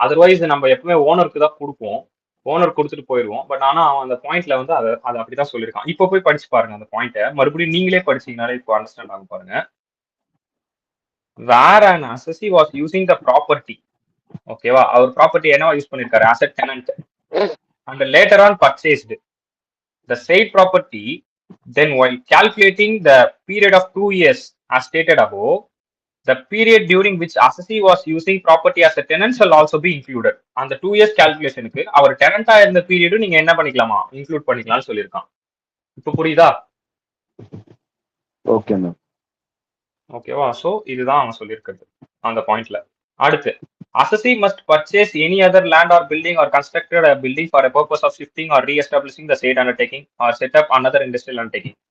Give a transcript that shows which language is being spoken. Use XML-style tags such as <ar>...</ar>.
<ta>Otherwise நம்ம எப்பவுமே ஓனருக்கு தான் கொடுப்போம். ஓனர் கொடுத்துட்டு போயிடுவோம். பட் ஆனா அவன் அந்த பாயிண்ட்ல வந்து அதை அப்படிதான் சொல்லியிருக்கான். இப்ப போய் படிச்சு பாருங்க அந்த பாயிண்ட்டை. மறுபடியும் நீங்களே படிச்சீங்கனாலே இப்போ அண்டர்ஸ்டாண்ட் ஆகும் பாருங்க.</ta> <en>where an assessee was using the property,</en> <ta>ஓகேவா, அவர் ப்ராப்பர்ட்டி என்னவா யூஸ் பண்ணிருக்காரு?</ta> <en>as a tenant and later on purchased the said property, then while calculating the period of 2 years as stated above, the period during which assessee was using property as a tenant shall also be included.</en> <ta>அந்த 2 years calculationக்கு அவர் டெனண்டா இருந்த பீரியடும் நீங்க என்ன பண்ணிக்கலாமா? Include பண்ணிக்கலாம்னு சொல்லியிருக்கான். இப்போ புரியுதா? Okay ma'am. ஓகேவா? சோ இதுதான் அவன் சொல்லியிருக்கிறது அந்த பாயிண்ட்ல.</ta> <en>அடுத்து assessee must purchase any other land or building or constructed a building for a purpose of shifting or re-establishing the said undertaking or set up another industrial undertaking.</en>